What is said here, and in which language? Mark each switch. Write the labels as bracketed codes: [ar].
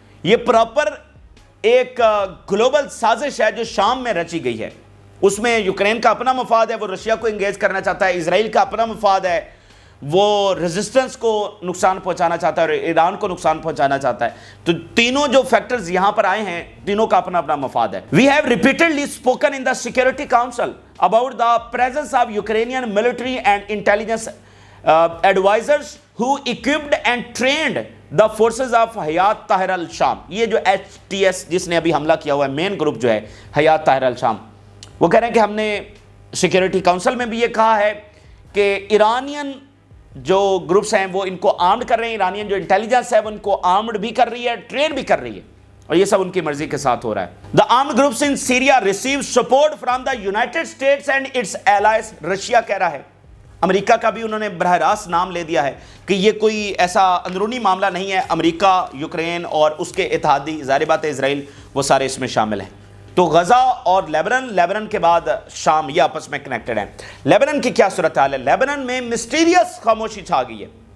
[ur] یہ پراپر ایک گلوبل سازش ہے جو شام میں رچی گئی ہے. اس میں یوکرین کا اپنا مفاد ہے, وہ رشیا کو انگیج کرنا چاہتا ہے, اسرائیل کا اپنا مفاد ہے, وہ ریزسٹنس کو نقصان پہنچانا چاہتا ہے اور ایران کو نقصان پہنچانا چاہتا ہے. تو تینوں جو فیکٹرز یہاں پر آئے ہیں, تینوں کا اپنا اپنا مفاد ہے. [en] We have repeatedly spoken in the Security Council about the presence of Ukrainian military and intelligence advisors who equipped and trained the forces of Hayat Tahrir al-Sham. [ur] یہ جو HTS جس نے ابھی حملہ کیا ہوا ہے, مین گروپ جو ہے حیات طاہر الشام, وہ کہہ رہے ہیں کہ ہم نے سیکیورٹی کاؤنسل میں بھی یہ کہا ہے کہ ایرانین جو گروپس ہیں وہ ان کو آرمڈ کر رہے ہیں, ایرانین جو انٹیلیجنس ہے وہ ان کو آرمڈ بھی کر رہی ہے, ٹرین بھی کر رہی ہے, اور یہ سب ان کی مرضی کے ساتھ ہو رہا ہے. [en] The armed groups in Syria receive support from the United States and its allies. [ur] Russia کہہ رہا ہے, امریکہ کا بھی انہوں نے براہ راست نام لے دیا ہے کہ یہ کوئی ایسا اندرونی معاملہ نہیں ہے. امریکہ, یوکرین اور اس کے اتحادی, ظاہر بات ہے اسرائیل, وہ سارے اس میں شامل ہیں. تو غزہ اور لیبنن کے بعد شام, یہ آپس میں کنیکٹڈ ہیں. لیبنن کی کیا صورتحال ہے؟ لیبنن میں مسٹیریس خاموشی چھا گئی ہے.